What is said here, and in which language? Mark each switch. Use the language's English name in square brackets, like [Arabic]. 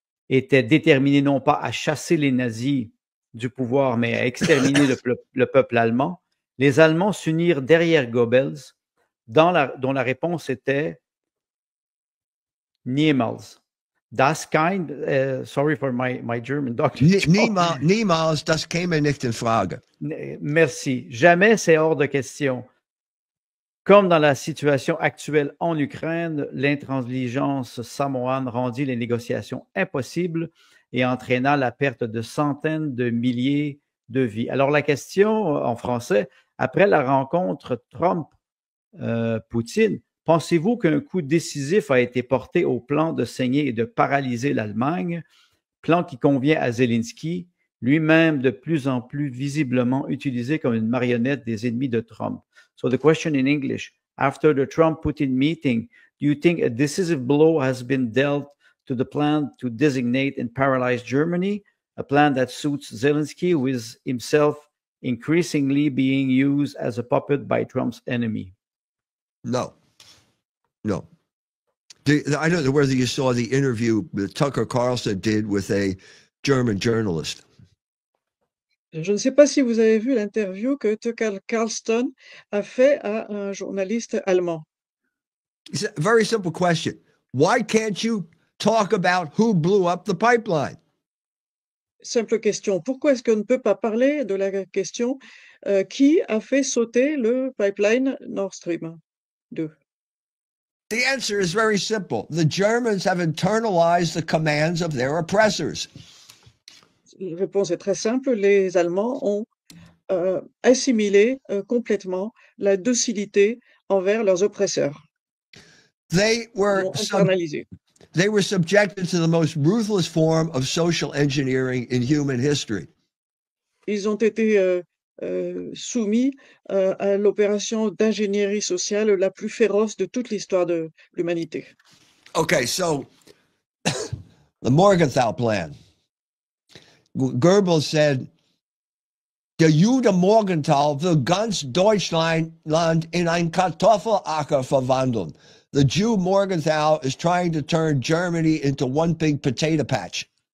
[French] était déterminé non pas à chasser les nazis du pouvoir, mais à exterminer le peuple allemand, les Allemands s'unirent derrière Goebbels, dont la réponse était Niemals. [German] Das kind, [English] sorry for my German, Dr. [German] Niemals, das käme nicht in Frage. [French] Merci. Jamais, c'est hors de question. Comme dans la situation actuelle en Ukraine, l'intransigeance samoane rendit les négociations impossibles et entraîna la perte de centaines de milliers de vies. Alors la question en français, après la rencontre Trump-Poutine, pensez-vous qu'un coup décisif a été porté au plan de saigner et de paralyser l'Allemagne, plan qui convient à Zelensky, lui-même de plus en plus visiblement utilisé comme une marionnette des ennemis de Trump? [English] So the question in English, after the Trump-Putin meeting, do you think a decisive blow has been dealt to the plan to designate and paralyze Germany, a plan that suits Zelensky, who is himself increasingly being used as a puppet by Trump's enemy? No. I don't know whether you saw the interview that Tucker Carlson did with a German journalist. [French] Je ne sais pas si vous avez vu l'interview que Tucker Carlson a fait à un journaliste allemand. [English] It's a very simple question. Why can't you talk about who blew up the pipeline? Simple question. [French] Pourquoi est-ce qu'on ne peut pas parler de la question qui a fait sauter le pipeline Nord Stream 2? [English] The answer is very simple. The Germans have internalized the commands of their oppressors. [French] La réponse est très simple. Les Allemands ont assimilé complètement la docilité envers leurs oppresseurs. [English] They were [French] internalisé. [English] They were subjected to the most ruthless form of social engineering in human history. [French] Ils ont été soumis à l'opération d'ingénierie sociale la plus féroce de toute l'histoire de l'humanité. [English] Okay, so the Morgenthau Plan. [German] Goebbels said, "Der Jude Morgenthau will ganz Deutschland in ein Kartoffelacker verwandeln." [English] The Jew Morgenthau is trying to turn Germany into one big potato patch.